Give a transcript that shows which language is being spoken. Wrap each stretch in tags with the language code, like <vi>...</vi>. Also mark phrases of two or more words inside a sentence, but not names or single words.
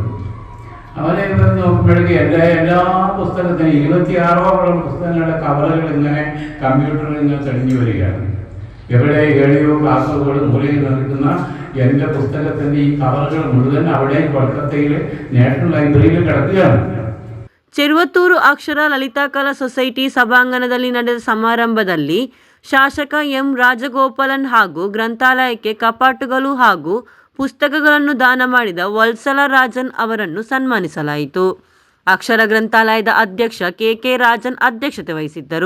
<ml>അവരെ നോക്കുമ്പോഴേക്ക് എല്ലാ പുസ്തകത്തിനും 26ഓളം പുസ്തകങ്ങളുടെ കവറുകൾ ഇങ്ങനെ കമ്പ്യൂട്ടറിൽ ഇങ്ങനെ തെളിഞ്ഞു വരികയാണ്. എവിടെ ഏഴയോ കാസർഗോഡ് മൂലയിൽ നിൽക്കുന്ന എൻ്റെ പുസ്തകത്തിൻ്റെ ഈ കവറുകൾ മുഴുവൻ അവിടെ കൊൽക്കത്തയിൽ നാഷണൽ ലൈബ്രറിയിൽ കിടക്കുകയാണ്.</ml> <kn>ಚೆರುವತ್ತೂರು ಅಕ್ಷರ ಲಲಿತಾಕಲಾ ಸೊಸೈಟಿ ಸಭಾಂಗಣದಲ್ಲಿ ನಡೆದ ಸಮಾರಂಭದಲ್ಲಿ ಶಾಸಕ ಎಂ ರಾಜಗೋಪಾಲನ್ ಹಾಗೂ ಗ್ರಂಥಾಲಯಕ್ಕೆ ಕಪಾಟುಗಳು ಹಾಗೂ ಪುಸ್ತಕಗಳನ್ನು ದಾನ ಮಾಡಿದ ವತ್ಸಲ ರಾಜನ್ ಅವರನ್ನು ಸನ್ಮಾನಿಸಲಾಯಿತು. ಅಕ್ಷರ ಗ್ರಂಥಾಲಯದ ಅಧ್ಯಕ್ಷ KK ರಾಜನ್ ಅಧ್ಯಕ್ಷತೆ ವಹಿಸಿದ್ದರು.</kn>